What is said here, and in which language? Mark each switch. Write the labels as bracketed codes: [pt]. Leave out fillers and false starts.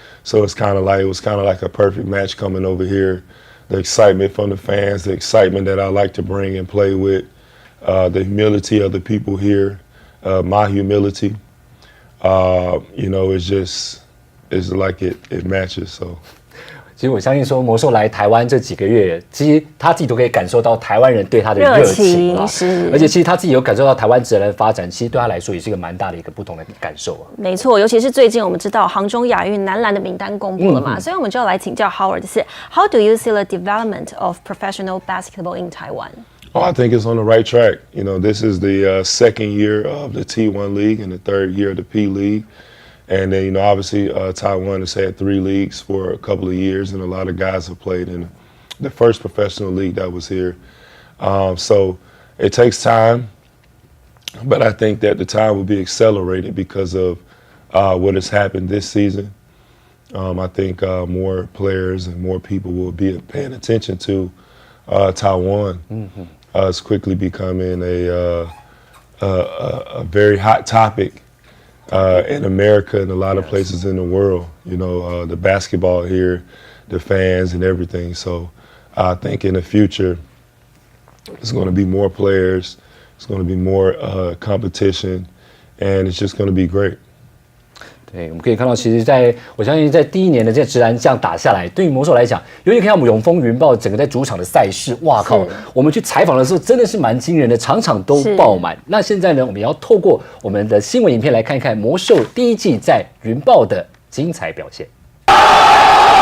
[en] So it was kind of like a perfect match coming over here. The excitement from the fans, the excitement that I like to bring and play with, the humility of the people here, my humility, you know, it's like it matches. So. [zh] 其实我相信说魔兽来台湾这几个月，其实他自己都可以感受到台湾人对他的热情啊，而且其实他自己有感受到台湾职篮的发展，其实对他来说也是一个蛮大的一个不同的感受啊。没错，尤其是最近我们知道杭州亚运男篮的名单公布了嘛，所以我们就要来请教 Howard 是 How do you see the development of professional basketball in Taiwan? [en] Oh, I think it's on the right track. You know, this is the second year of the T1 League and the third year of the P League. And then, you know, obviously Taiwan has had 3 leagues for a couple of years, and a lot of guys have played in the first professional league that was here. So it takes time, but I think that the time will be accelerated because of what has happened this season. I think more players and more people will be paying attention to Taiwan. It's quickly becoming a very hot topic. In America and a lot of places in the world, you know, the basketball here, the fans and everything. So I think in the future, it's going to be more players, it's going to be more competition, and it's just going to be great. [zh] 对，我们可以看到，其实我相信在第1年的这职篮这样打下来，对于魔兽来讲，尤其看到我们永丰云豹整个在主场的赛事，哇靠！我们去采访的时候真的是蛮惊人的，场场都爆满。那现在呢，我们要透过我们的新闻影片来看一看魔兽第1季在云豹的精彩表现。